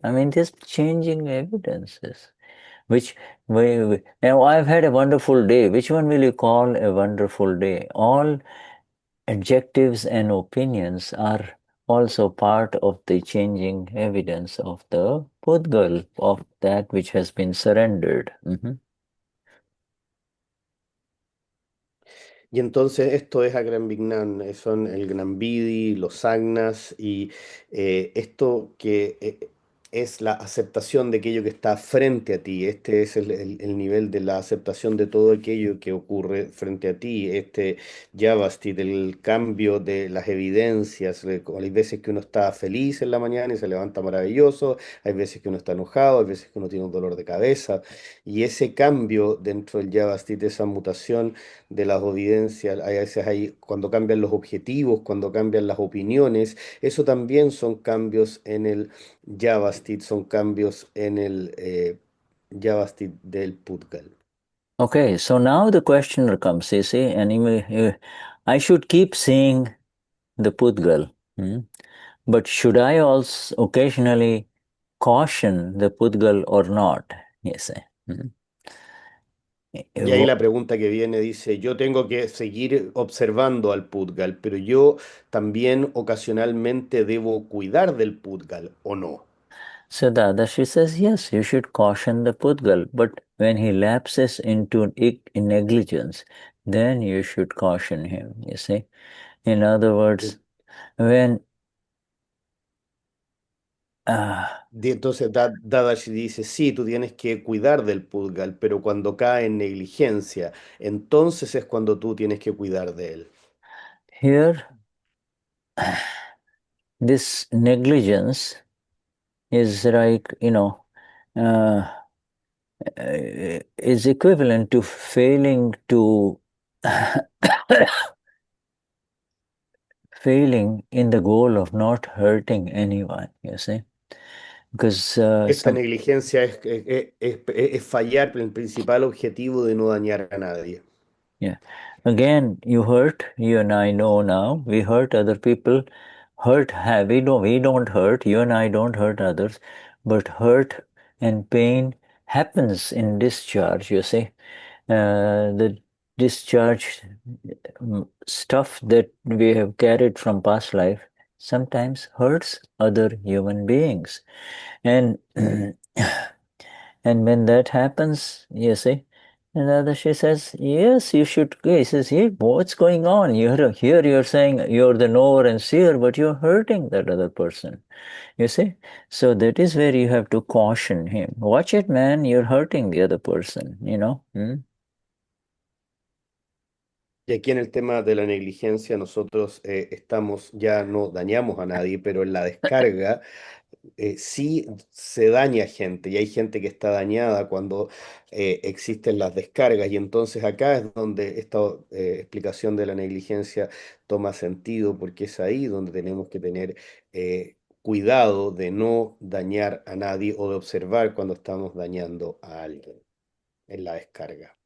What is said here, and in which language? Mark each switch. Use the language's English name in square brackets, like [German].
[English] I mean, there's changing evidences. Which now I've had a wonderful day. Which one will you call a wonderful day? All adjectives and opinions are also part of the changing evidence of the pudgal, of that which has been surrendered. [Spanish] Y entonces esto es Akram Vignan, son el Gnambidi, los Agnas y esto que es la aceptación de aquello que está frente a ti. Este es el nivel de la aceptación de todo aquello que ocurre frente a ti. Este Yavasti, del cambio de las evidencias. Hay veces que uno está feliz en la mañana y se levanta maravilloso, hay veces que uno está enojado, hay veces que uno tiene un dolor de cabeza. Y ese cambio dentro del Yavasti, de esa mutación de las evidencias, a veces hay, cuando cambian los objetivos, cuando cambian las opiniones, eso también son cambios en el Javastit, son cambios en el Javastit del pudgal. [English] Okay, so now the questioner comes, you see, and I should keep seeing the pudgal, but should I also occasionally caution the pudgal or not? You see. [Spanish] Y ahí la pregunta que viene dice, yo tengo que seguir observando al pudgal, pero yo también ocasionalmente debo cuidar del pudgal, ¿o no? [English] So Dadashri says, yes, you should caution the pudgal, but when he lapses into negligence, then you should caution him, you see. In other words, when [Spanish] Entonces Dadashi dice, sí, tú tienes que cuidar del pudgal, pero cuando cae en negligencia, entonces es cuando tú tienes que cuidar de él. [English] here, this negligence is like, uh, is equivalent to failing to failing in the goal of not hurting anyone, you see. Because [Spanish] Esta negligencia es fallar en el principal objetivo de no dañar a nadie. [English] yeah. Again, you and I know now, we hurt other people. We don't hurt, you and I don't hurt others, but hurt and pain happens in discharge, you see. The discharge stuff that we have carried from past life sometimes hurts other human beings. And and when that happens, you see, and she says, yes, you should. He says, hey, what's going on? You're saying you're the knower and seer, but you're hurting that other person. You see? So that is where you have to caution him. Watch it, man, you're hurting the other person, [Spanish] Y aquí en el tema de la negligencia, nosotros estamos, ya no dañamos a nadie, pero en la descarga sí se daña gente y hay gente que está dañada cuando existen las descargas y entonces acá es donde esta explicación de la negligencia toma sentido porque es ahí donde tenemos que tener cuidado de no dañar a nadie o de observar cuando estamos dañando a alguien en la descarga.